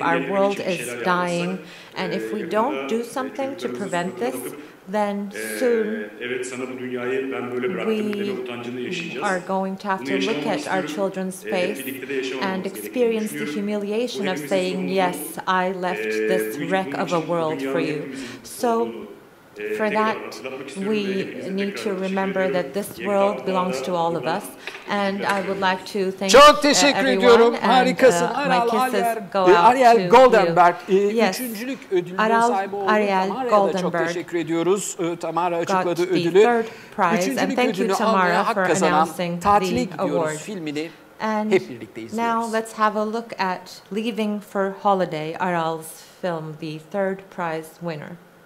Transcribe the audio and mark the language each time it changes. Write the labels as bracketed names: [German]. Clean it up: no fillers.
[English] Our world is dying, and if we don't do something to prevent this, then soon we are going to have to look at our children's face and experience the humiliation of saying, yes, I left this wreck of a world for you. So for that, we need to remember that this world belongs to all of us, and I would like to thank everyone, and my kisses go out Ariel Goldenberg, yes. [Turkish] üçüncülük ödülünün sahibi olduğu Tamara'ya da çok teşekkür ediyoruz. Tamara açıkladı ödülü. Üçüncülük ödülünü almaya hak kazanan Tatile Gidiyoruz filmini hep birlikte izliyoruz. [English] Now let's have a look at Leaving for Holiday, Aral's film, the third prize winner.